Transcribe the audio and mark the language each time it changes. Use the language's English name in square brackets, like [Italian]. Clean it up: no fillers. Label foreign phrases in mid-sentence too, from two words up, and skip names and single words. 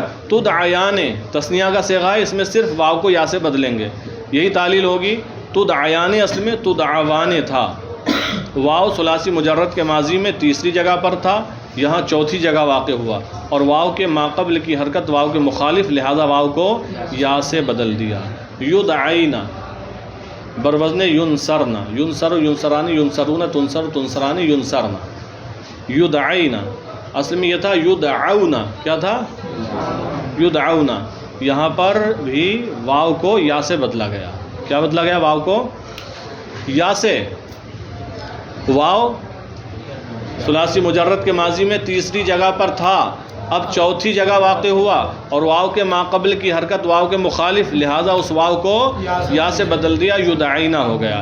[Urdu] تدعیان تثنیہ کا صیغہ ہے، اس میں صرف واو کو یا سے بدلیں گے. یہی تعلیل ہوگی. تدعیان اصل میں تدعوان تھا، واو ثلاثی مجرد کے ماضی میں تیسری جگہ پر تھا، یہاں چوتھی جگہ واقع ہوا، اور واو کے ماقبل کی حرکت واو کے مخالف، لہذا واو کو یا سے بدل دیا. [Arabic] یدعینا بروزن ینصرنا، ینصر ینصرانی، ینصرون تنصر تنصرانی، ینصرنا. [Urdu] یدعینا اصل میں یہ تھا یدعونا. کیا تھا؟ یدعونا. یہاں پر بھی واو کو یا سے بدلا گیا. کیا بدلا گیا؟ واو کو یا سے. واو ثلاثی مجرد کے ماضی میں تیسری جگہ پر تھا، اب چوتھی جگہ واقع ہوا، اور واو کے ماقبل کی حرکت واو کے مخالف، لہذا اس واو کو یا سے بدل دیا، یدعینا ہو گیا.